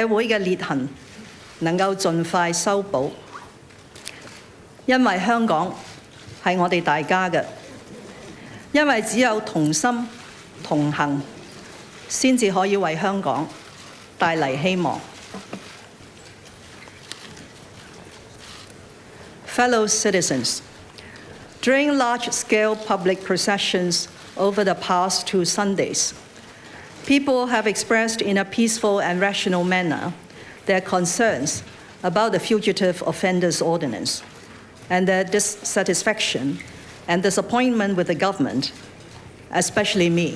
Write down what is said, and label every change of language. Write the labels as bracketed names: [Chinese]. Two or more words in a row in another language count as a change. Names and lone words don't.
[Cantonese] 會嘅裂痕能夠盡快修補，因為香港係我哋大家嘅，因為只有同心同行，先至可以為香港帶嚟希望。 [English] Fellow citizens, during large-scale public processions over the past 2 Sundays, people have expressed in a peaceful and rational manner their concerns about the Fugitive Offenders Ordinance and their dissatisfaction and disappointment with the government, especially me.